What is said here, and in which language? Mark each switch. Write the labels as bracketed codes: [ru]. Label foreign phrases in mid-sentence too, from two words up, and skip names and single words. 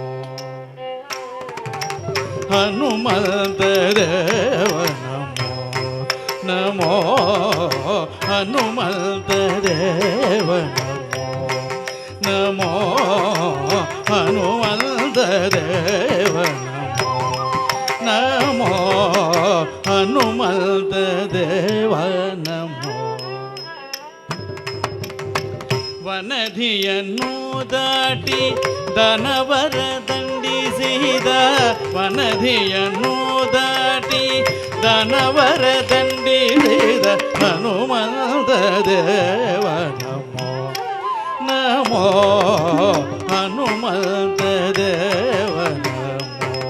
[te] హనుమంతదేవ నమో నమో హనుమంతదేవ నమో నమో హనుమంతదేవ నమో నమో హనుమంతదేవ నమో. [kn] ವನಧಿಯನ್ನು ದಾಟಿ ದನವರ ದಂಡಿಸಿದ ವನಧಿಯನ್ನು ದಾಟಿ ದನವರ ದಂಡಿಸಿದ ಹನುಮಂತ ದೇವ ನಮೋ ನಮೋ ಹನುಮಂತ ದೇವ ನಮೋ.